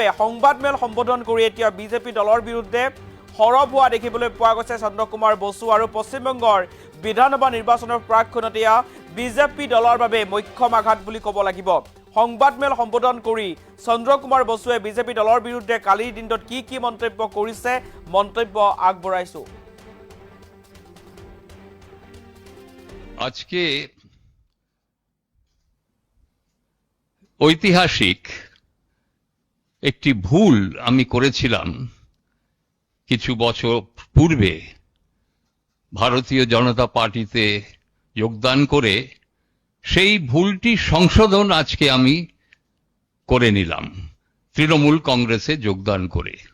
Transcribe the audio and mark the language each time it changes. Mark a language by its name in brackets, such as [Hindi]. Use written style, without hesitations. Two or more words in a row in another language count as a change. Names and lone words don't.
[Assamese] সংবাদমেল সম্বোধন কৰি এতিয়া বিজেপি দলৰ বিৰুদ্ধে সৰব হোৱা দেখিবলৈ পোৱা গৈছে চন্দ্ৰ কুমাৰ বসু। আৰু পশ্চিমবংগৰ বিধানসভা নিৰ্বাচনৰ প্ৰাকখনত এয়া বিজেপি দলৰ বাবে মুখ্য আঘাত বুলি ক'ব লাগিব। সংবাদমেল সম্বোধন কৰি চন্দ্ৰ কুমাৰ বসুৱে বিজেপি দলৰ বিৰুদ্ধে কালিৰ দিনটোত কি মন্তব্য কৰিছে মন্তব্য আগবঢ়াইছো। [Bangla] আজকে ঐতিহাসিক একটি ভুল আমি করেছিলাম কিছু বছর পূর্বে। ভারতীয় জনতা পার্টিতে যোগদান করে সেই ভুলটি সংশোধন আজকে আমি করে নিলাম তৃণমূল কংগ্রেসে যোগদান করে।